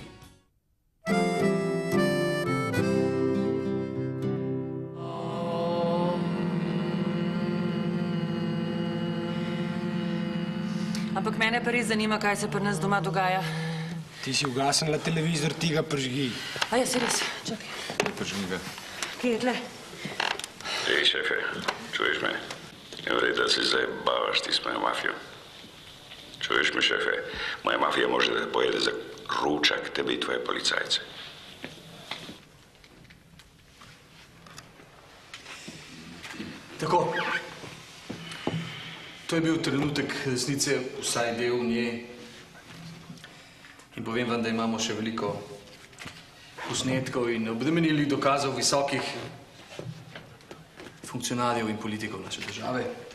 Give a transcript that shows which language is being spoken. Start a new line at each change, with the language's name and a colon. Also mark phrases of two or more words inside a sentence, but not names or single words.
Slovenian: Ampak mene pa res zanima, kaj se pri nas doma dogaja. Ti si ugasnila televizor, ti ga prižgi. A ja, se res, čakaj. Prižgi ga. Kje je tle?
Serbian: Ej, šefe, čuješ me?
Slovenian: Ne vrej, da se zdaj bavaš ti s mojo mafijo.
Serbian: Čuješ me, šefe? Moja mafija može da pojede za ručak tebe i tvoje policajce. Tako.
Slovenian: To je bil trenutek resnice, vsaj del nje. In povem vam, da imamo še veliko posnetkov in obremenilih dokazov visokih funkcionarjev in politikov naše države.